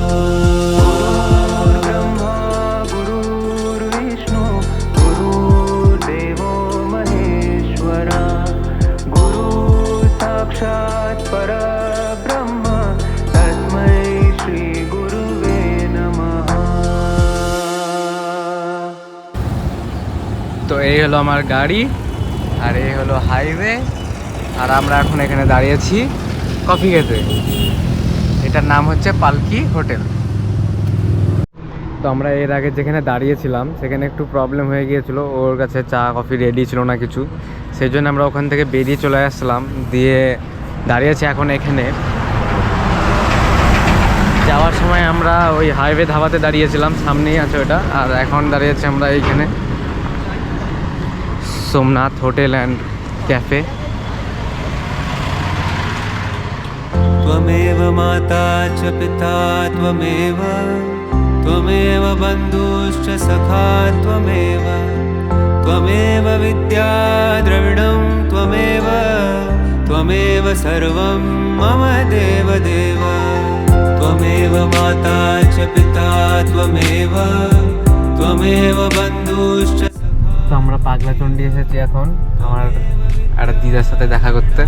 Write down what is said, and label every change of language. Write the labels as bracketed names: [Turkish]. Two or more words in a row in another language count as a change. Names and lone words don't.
[Sanskrit] ब्रह्मा गुरुर्विष्णु गुरुर्देवो महेश्वरा गुरु साक्षात् परब्रह्म तस्मै श्री गुरुवे नमः। [Bangla] তো এই হলো আমার গাড়ি আর এই হলো হাইওয়ে আর আমরা এখন এখানে দাঁড়িয়েছি কফি খেতে। এটার নাম হচ্ছে পালকি হোটেল। তো আমরা এর আগে যেখানে দাঁড়িয়েছিলাম সেখানে একটু প্রবলেম হয়ে গিয়েছিল, ওর কাছে চা কফি রেডি ছিল না কিছু, সেই জন্য আমরা ওখান থেকে বেরিয়ে চলে আসলাম, দিয়ে দাঁড়িয়েছি এখন এখানে। যাওয়ার সময় আমরা ওই হাইওয়ে ধাবাতে দাঁড়িয়েছিলাম, সামনেই আছে ওটা, আর এখন দাঁড়িয়েছি আমরা এইখানে সোমনাথ হোটেল অ্যান্ড ক্যাফে। [Sanskrit] त्वमेव माता च पिता त्वमेव त्वमेव बन्धुश्च सखा त्वमेव त्वमेव विद्या द्रविणं त्वमेव त्वमेव सर्वं मम देवदेव त्वमेव माता च पिता त्वमेव त्वमेव बन्धुश्च। [Bangla] তো আমরা পাগলাচণ্ডী এসেছি এখন আমার একটা দিদার সাথে দেখা করতে।